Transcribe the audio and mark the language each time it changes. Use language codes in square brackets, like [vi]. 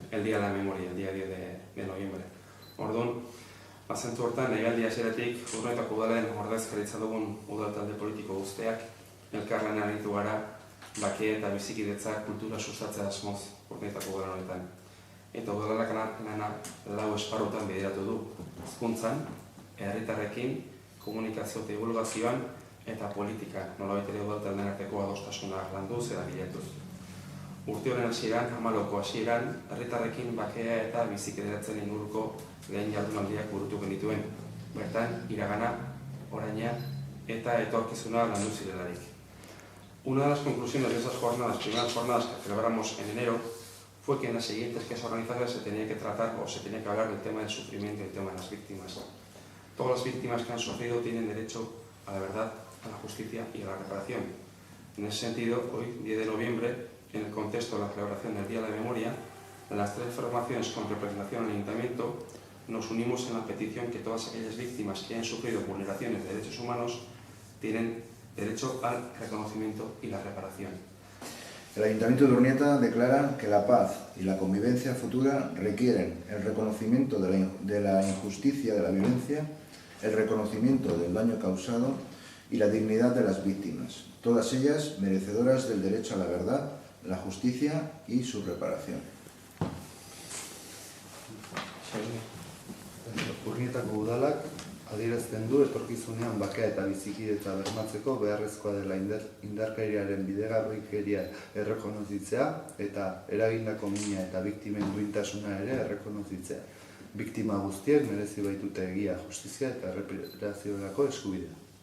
[es] el Día de la Memoria, el día 10 de noviembre. [eu] Orduan, zentzu hortan, legealdi hasieratik Urnietako udalaren ordezkaritza dugun udal talde politiko guztiak elkarlanean aritu gara bake eta bizikidetza kultura sustatzea asmoz Urnietako udalan honetan. Eta udalak lana lau esparrutan bideratu du, hezkuntzan, herritarrekin, komunikazio eta divulgazioan eta politikan, nolabait ere udal taldeen arteko adostasuna landuz eta bilatuz. Urte horren hasieran, 14ko hasieran, herritarrekin bakea eta bizikidetzen inguruko lehen jardunaldiak burutu genituen. Bertan, iragana, oraina eta etorkizuna landu zirelarik. [es] Una de las conclusiones de esas jornadas, primeras jornadas que celebramos en enero, fue que en las siguientes que se organizaran se tenía que tratar o se tenía que hablar del tema del sufrimiento y del tema de las víctimas. Todas las víctimas que han sufrido tienen derecho a la verdad, a la justicia y a la reparación. En ese sentido, hoy, 10 de noviembre, en el contexto de la celebración del Día de la Memoria, las tres formaciones con representación en el Ayuntamiento nos unimos en la petición que todas aquellas víctimas que hayan sufrido vulneraciones de derechos humanos tienen derecho al reconocimiento y la reparación. El Ayuntamiento de Urnieta declara que la paz y la convivencia futura requieren el reconocimiento de la injusticia, de la violencia, el reconocimiento del daño causado y la dignidad de las víctimas, todas ellas merecedoras del derecho a la verdad, la justicia y su reparación. [eu] Urnietako udalak adierazten du etorkizunean bakea eta bizikidetza bermatzeko beharrezkoa dela indarkeriaren bidegabikeria errekonozitzea eta eragindako mina eta biktimen duintasuna ere errekonozitzea. Biktima guztiek merezi baitute egia, justizia eta erreparaziorako eskubidea.